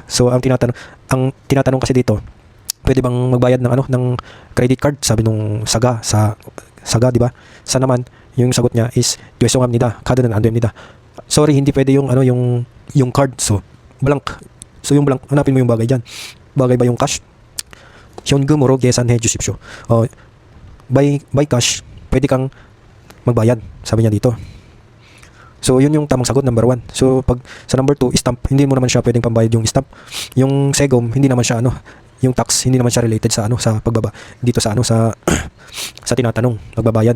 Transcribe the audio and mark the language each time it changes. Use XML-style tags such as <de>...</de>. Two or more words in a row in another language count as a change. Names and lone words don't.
<tl>So, ang tinatanong kasi dito, pwede bang magbayad ng credit card? Sabi nung saga, di ba? Sa naman, yung sagot niya is</tl> <ko>죄송합니다. 카드는 안 됩니다.</ko> <tl>Sorry, hindi pwede yung card.</tl> <en>So, blank.</en> <tl>So, yung blank, hanapin mo yung bagay diyan. Bagay ba yung cash?</tl> <ko>현금으로 계산해 주십시오.</ko> <en>By cash,</en> <tl>pwede kang magbayad, sabi niya dito. So, yun yung tamang sagot, number 1. So, pag sa number 2, stamp, hindi mo naman siya pwedeng pambayad yung stamp. Yung segom, hindi naman siya yung tax, hindi naman siya related sa sa pagbaba dito sa sa tinatanong, magbabayad.</tl>